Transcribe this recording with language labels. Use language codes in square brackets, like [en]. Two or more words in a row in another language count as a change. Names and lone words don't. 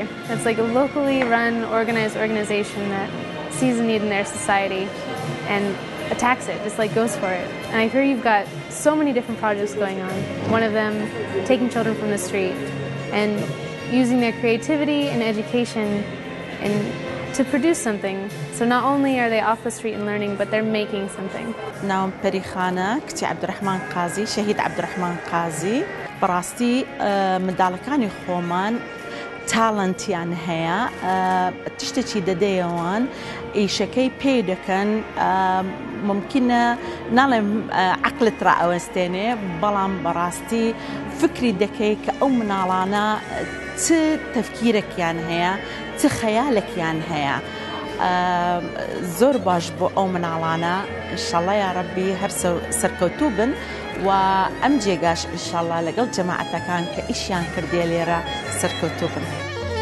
[en] It's like a locally run, organized organization that sees a need in their society and attacks it, just like goes for it. And I hear you've got so many different projects going on. One of them, taking children from the street and using their creativity and education and to produce something. So not only are they off the street and learning, but they're making something. [ckb] ناوم پەریخانە کچی عەبدوڕەحمان قازی شەهید عەبدوڕەحمان قازی بەڕاستی منداڵەکانی خۆمان تاڵەنتیان هەیە تشتێکی دەدەیەوان ئیشەکەی پێ دەکەن ممکنە ناڵێم عەقلت ڕائەوەستێنێ بەڵام بەڕاستی فکری دەکەی کە ئەو مناڵانە چ تەفکیرێکیان هەیە چ خەیالێکیان هەیە زۆر باش بۆ ئەو مناڵانە ئینشاڵڵا [ar] یا ڕەبی [ckb] هەر سەرکەوتوو بن و ئەم جێگاش ئینشاڵڵا لەگەڵ جەماعەتەکان کە ئیشیان کردێ لێرە سەرکەوتوو بن.